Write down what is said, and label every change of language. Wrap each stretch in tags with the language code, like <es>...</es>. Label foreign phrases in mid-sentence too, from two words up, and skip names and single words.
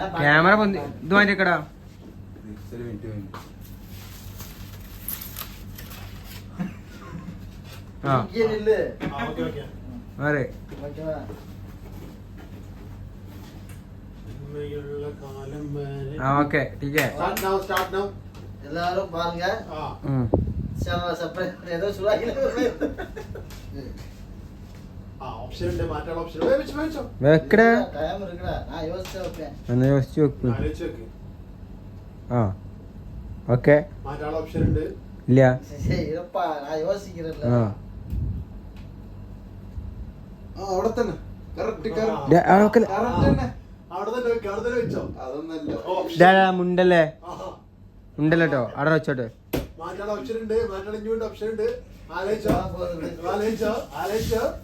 <ml>ക്യാമറ ഇത് മാറ്റിക്കടാ. ആ ഇരിക്കുന്നില്ലേ? ആ ഓക്കെ ഓക്കെ. അതെ ഓക്കേ. ഉമ്മയുള്ള കാലം വരെ. ആ ഓക്കെ ടീക്കേ.</ml> <en>start now.</en> <ta>எல்லாரும் பாருங்க.</ta> <ml>ആ</ml> <ta>சப்ஸ்கிரைப் ஏதோ சொல்றாங்க.</ta> <ml>ആ ഓപ്ഷൻ ഉണ്ട്, മാറ്റാനുള്ള ഓപ്ഷൻ വെച്ചോ. വെക്കടാ.</ml> <ta>டைம் இருக்குடா. நான் யோசிச்சு வைப்பேன்.</ta> <ml>എന്നാ യോസിച്ച് വെക്ക്. ആലോചിച്ച് വെക്ക്. ആ ഓക്കെ. മാറ്റാനുള്ള ഓപ്ഷൻ ഉണ്ട്. ഇല്ല.</ml> <ta>சரி இருப்பா, நான் யோசிக்கிறேன்ல.</ta> <ml>ആ അവിടെ തന്നെ കറക്റ്റ് ഓക്കെ. അവിടെ തന്നെ വെക്ക്, അവിടെ തന്നെ വെച്ചോ. അതൊന്നല്ല മുണ്ടല്ലേ ആഹാ. മുണ്ടല്ലോ അവിടെ വെച്ചോട്ടെ. മാറ്റാനുള്ള ഓപ്ഷൻ ഉണ്ട്, മാറ്റാനുള്ള ഇനിയുണ്ട് ഓപ്ഷൻ ഉണ്ട്. ആലോചിച്ചോ ആലോചിച്ചോ ആലോചിച്ചോ.</ml>